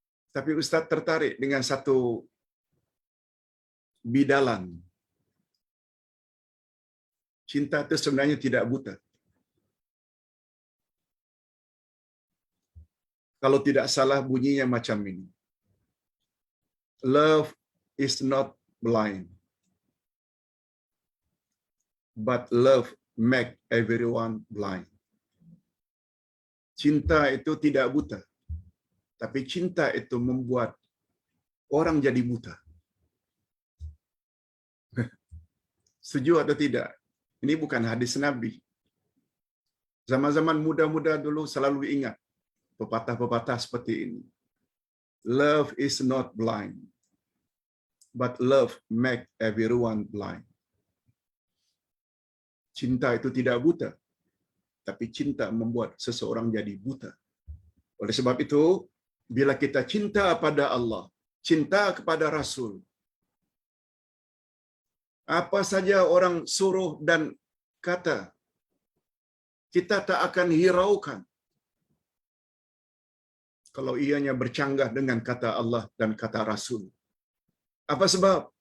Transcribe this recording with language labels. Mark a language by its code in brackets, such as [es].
[ms] Tapi Ustaz tertarik dengan satu bidalan. Cinta itu sebenarnya tidak buta. Kalau tidak salah bunyinya macam ini. [en] Love is not blind, but love make everyone blind. [ms] Cinta itu tidak buta, tapi cinta itu membuat orang jadi buta. Setuju atau tidak? Ini bukan hadis Nabi. Zaman-zaman muda-muda dulu selalu ingat pepatah-pepatah seperti ini. [en] Love is not blind, but love make everyone blind. [ms] Cinta itu tidak buta, tapi cinta membuat seseorang jadi buta. Oleh sebab itu, bila kita cinta pada Allah, cinta kepada Rasul, apa saja orang suruh dan kata, kita tak akan hiraukan kalau ianya bercanggah dengan kata Allah dan kata Rasul. Apa sebab?